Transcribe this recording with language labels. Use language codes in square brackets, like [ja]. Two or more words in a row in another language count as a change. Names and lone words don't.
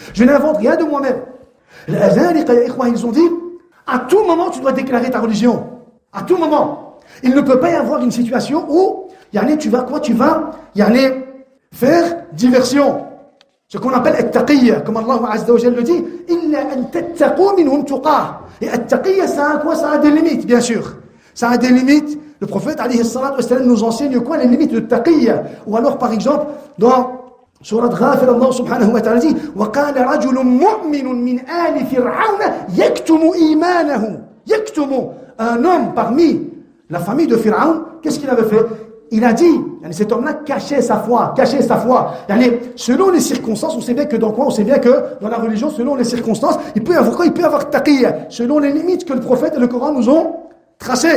[fr] Je n'invente rien de moi-même. Les Azariqa, ils ont dit, à tout moment, tu dois déclarer ta religion. À tout moment. Il ne peut pas y avoir une situation où, tu vas quoi? Tu vas, faire diversion. Ce qu'on appelle at-taqiyya, comme [ar] الله عز وجل [fr] le dit, [ar] إلا أن تتقوا منهم تقاة. [fr] Et at-taqiyya, ça a quoi? Ça a des limites, bien sûr. Ça a des limites. Le prophète [ar] عليه الصلاة وسلم [fr] nous enseigne quoi? Les limites de taqiyya. Ou alors, par exemple, dans Surat Ghafir, [ar] الله سبحانه وتعالى [fr] dit, [ar] وَقَالَ رَجُلٌ مُؤْمِنٌ مِنْ آلِ فِرْعَوْنَ يَكْتُمُ إِيمَانَهُ. يَكْتُمُ. [fr] Un homme parmi la famille de Pharaon, qu'est-ce qu'il avait fait? Il a dit, cet homme-là cachait sa foi. Selon les circonstances, on sait bien que dans quoi? On sait bien que dans la religion, selon les circonstances, il peut y avoir quoi? Il peut y avoir taqiyya, selon les limites que le prophète et le Coran nous ont tracées.